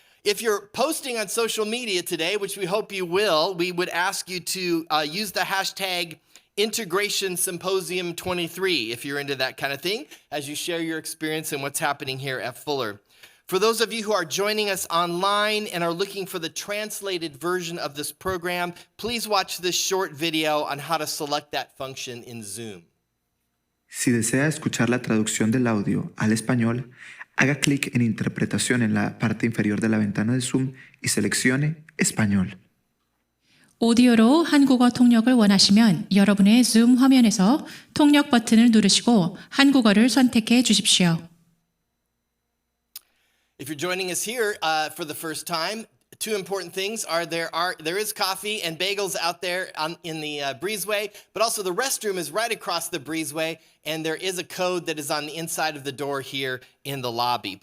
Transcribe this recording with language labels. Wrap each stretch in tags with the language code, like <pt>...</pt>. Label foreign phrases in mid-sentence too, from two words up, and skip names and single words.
<en>If you're posting on social media today, which we hope you will, we would ask you to use the hashtag Integration Symposium 23 if you're into that kind of thing, as you share your experience and what's happening here at Fuller. For those of you who are joining us online and are looking for the translated version of this program, please watch this short video on how to select that function in Zoom.</en> <es>Si desea escuchar la traducción del audio al español, haga clic en Interpretación en la parte inferior de la ventana de Zoom y seleccione Español.</es> <ko>오디오로 한국어 통역을 원하시면 여러분의 줌 화면에서 통역 버튼을 누르시고 한국어를 선택해 주십시오.</ko> <en>If you're joining us here for the first time, two important things are there is coffee and bagels out there in the breezeway, but also the restroom is right across the breezeway, and there is a code that is on the inside of the door here in the lobby.</en>